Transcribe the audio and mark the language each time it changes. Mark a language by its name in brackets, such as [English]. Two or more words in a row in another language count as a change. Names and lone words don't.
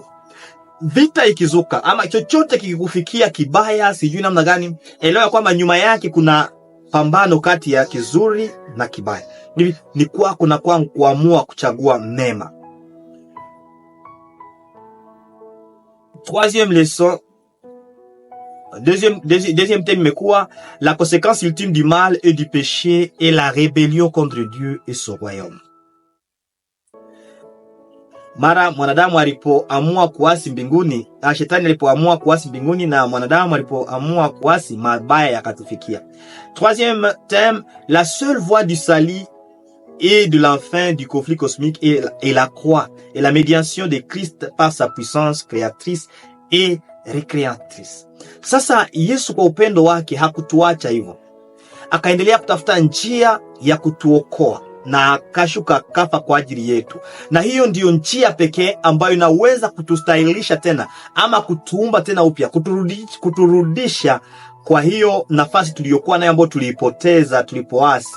[Swahili] Vita ikizuka ama chochote kikikufikia kibaya, sijui namna gani, elewa kwamba nyuma yake kuna pambano kati ya kizuri na kibaya. Hivi ni kwako na kwangu kuamua kuchagua mema. [French] Troisième leçon, deuxième thème imekuwa la conséquence ultime du mal et du péché et la rébellion contre Dieu et son royaume. [Swahili] Mara mwanadamu alipoamua kuasi mbinguni, shetani alipoamua kuasi mbinguni na mwanadamu alipoamua kuasi, mabaya yakatufikia. [French] Troisième thème, la seule voie du salut et de l'enfin du conflit cosmique est la croix et la médiation de Christ par sa puissance créatrice et recréatrice. [Swahili] Sasa Yesu kwa upendo wake hakutuacha hivyo. Akaendelea kutafuta njia ya kutuokoa na akashuka kafa kwa ajili yetu. Na hiyo ndiyo njia pekee ambayo inaweza kutustahilisha tena ama kutuumba tena upya, kuturudisha kwa hiyo nafasi tuliyokuwa nayo ambayo tuliipoteza tulipoasi.